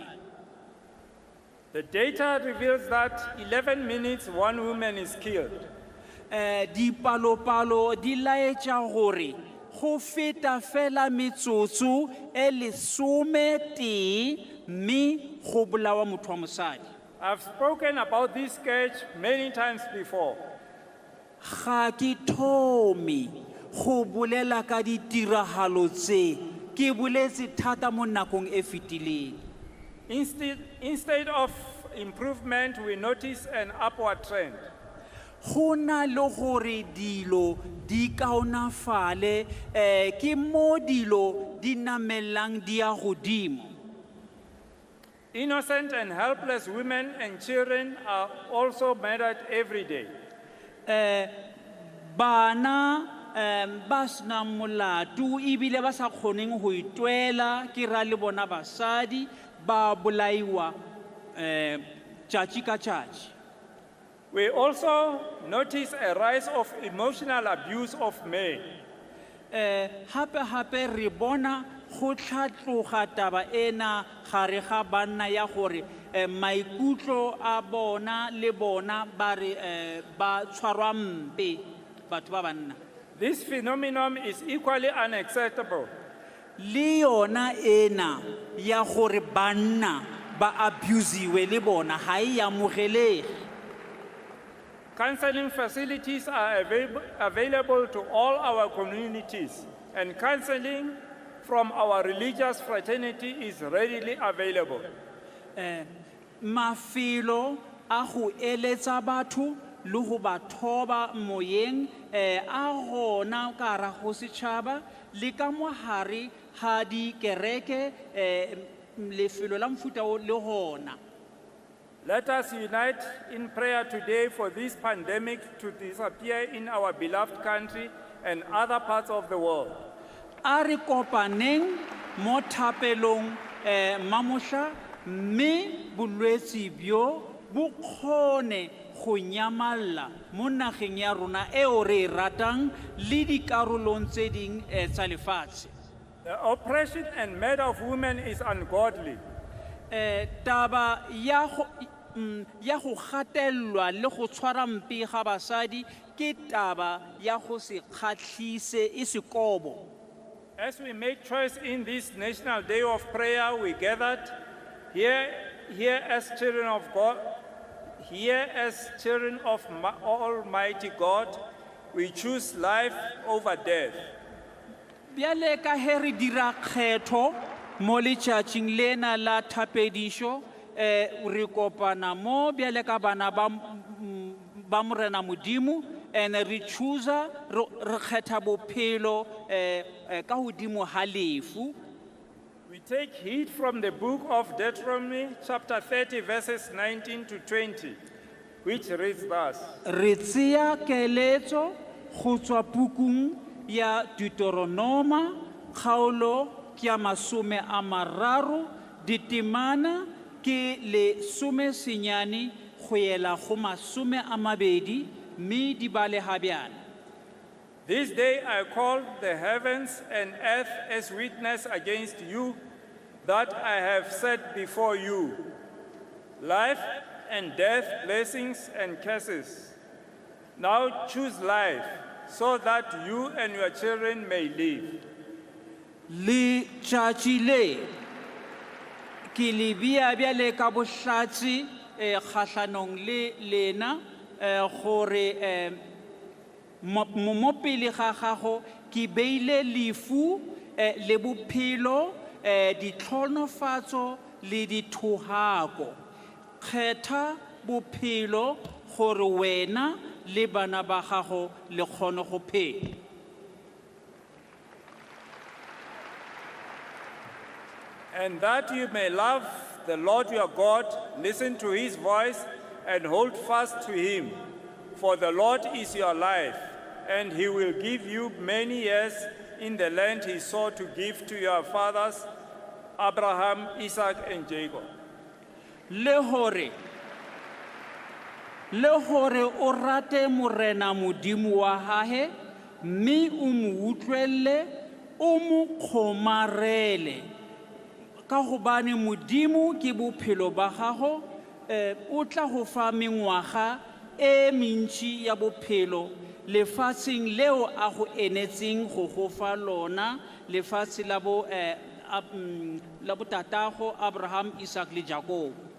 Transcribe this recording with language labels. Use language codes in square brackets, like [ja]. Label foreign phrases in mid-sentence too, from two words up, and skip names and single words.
[en] The data reveals that 11 minutes one woman is killed. [nso] Dipalopalo di laetša gore go feta fela metsotso e 11 mme go bolawa motho wa mosadi. [en] I've spoken about this sketch many times before. [tn] Ga ke thome go bolela ka ditiragalo tse ke boletse thata mo nakong e fetileng. [en] Instead of improvement, we notice an upward trend. [tn] Go na le gore dilo di kaonafale ke mo dilo di namelang di ya godimo. [en] Innocent and helpless women and children are also murdered every day. [nso] Bana ba sena molato ebile ba sa kgoneng go itwela ke ra le bona basadi ba bolaiwa tšatši ka tšatši. [en] We also notice a rise of emotional abuse of men. [tn] Hape re bona go tlhatloga taba ena gare ga banna ya gore maikutlo a bona le bona ba re ba tshwarwa mpe batho ba banna. [en] This phenomenon is equally unacceptable. [st] Le yona ena ya gore banna ba abusiwe le bona ha e amogelege. [en] Counseling facilities are available to all our communities, and counseling from our religious fraternity is readily available. [st] Mafelo a go eletsa batho le ho ba thoba moyeng a gona ka hara ho setjhaba le ka mo hare ha di kereke lefelo la mofuta o le hona. [en] Let us unite in prayer today for this pandemic to disappear in our beloved country and other parts of the world. [nso] A re kopaneng mo thapelong mamohla mme bolwetsi bjo bo kgone go nyamalla mo nageng ya rona eo re e ratang le dikarolong tse ding tsa lefatshe. [en] The oppression and murder of women is ungodly. [nso] Taba ya go gatellwa le go tshwara mpe ga basadi ke taba ya go se kgatlhise e sekobo. [en] As we make choice in this National Day of Prayer, we gathered here as children of God, here as children of Almighty God, we choose life over death. [nso] Bjale ka he re dira kgetho mo letšatšing lena la thapedišo re kopana mo bjale ka bana ba morena modimo and re choosa re kgetha bophelo ka hodimo ha lefu. [en] We take heed from the book of Deuteronomy, chapter 30, verses 19 to 20, which reads thus. [tn] Re tseya keletso go tswa pukung ya Deuteronoma kgaolo ke ya 30 ditemana ke le senyane go yela go 20 mme di bale ha bjana. [en] This day I call the heavens and earth as witness against you that I have set before you life and death, blessings and curses. Now choose life so that you and your children may live. [nso] Le tšatši le ke le bjale ka bohlatse kgahlanong le lena gore mo pele ga gago ke beile lefu le bophelo ditlhonofatso le dithohako. Kgetha bophelo gore wena le bana ba gago le kgone go phela. [en] And that you may love the Lord your God, listen to his voice, and hold fast to him. For the Lord is your life, and he will give you many years in the land he swore to give to your fathers, Abraham, Isaac, and Jacob. [st] Le hore o rate morena modimo wa hahe mme o mo utlwelle [nso] o mo kgomarele ka gobane modimo ke bophelo ba gago o tla go fa mengwaga e mentši ya bophelo lefatsheng leo a go enetseng go go fa lona lefatshe la bo tatago Abraham, Isaac le Jacob.